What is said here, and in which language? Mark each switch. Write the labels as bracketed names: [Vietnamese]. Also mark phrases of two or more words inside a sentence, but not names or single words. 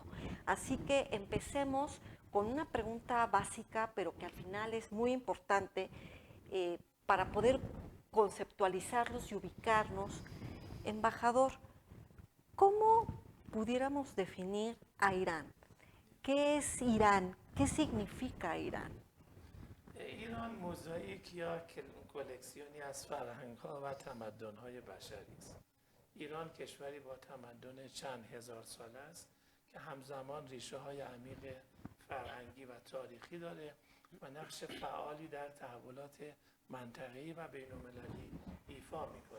[Spanish] Así que empecemos con una pregunta básica, pero que al final es muy importante para poder conceptualizarlos y ubicarnos. Embajador, ¿cómo pudiéramos definir a Irán? ¿Qué es Irán? ¿Qué significa Irán? [Persian] ایران موزاییک یا کلکسیونی از فرهنگ‌ها و تمدن‌های بشری است. ایران کشوری با تمدن چند هزار ساله است که همزمان ریشه‌های عمیق فرهنگی و تاریخی داره و نقش فعالی در تحولات منطقه‌ای و بین‌المللی ایفا میکنه.